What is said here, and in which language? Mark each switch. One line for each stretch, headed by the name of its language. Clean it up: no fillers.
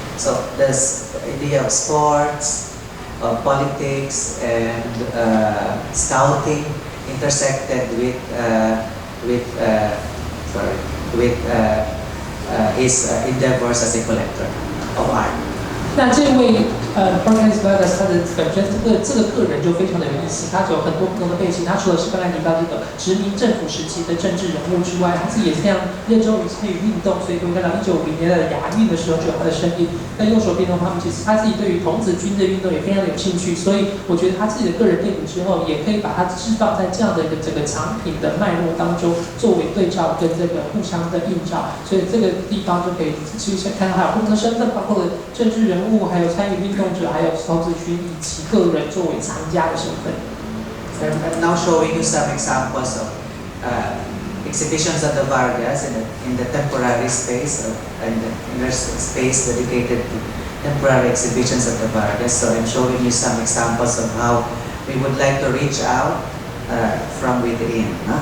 English: So this idea of sports, politics, and scouting intersected with his endeavors as a collector of art.
Chinese: 那这位Prapon Kumjim 他的本身这个个人就非常的有意思，他有很多不同的背景。他除了是刚才提到这个殖民政府时期的政治人物之外，他自己也非常热衷于参与运动，所以可以看到1950年代的亚运的时候就有他的身影。在右手边的话，其实他自己对于童子军的运动也非常有兴趣，所以我觉得他自己的个人背景之后，也可以把它释放在这样的一个整个藏品的脉络当中，作为对照跟这个互相的映照。所以这个地方就可以去看到还有不同的身份，包括了政治人物，还有参与运动者，还有童子军以及个人作为藏家的身份。
English: I'm now showing you some examples of exhibitions of the Vargas in the temporary space and the space dedicated to temporary exhibitions of the Vargas. So I'm showing you some examples of how we would like to reach out from within.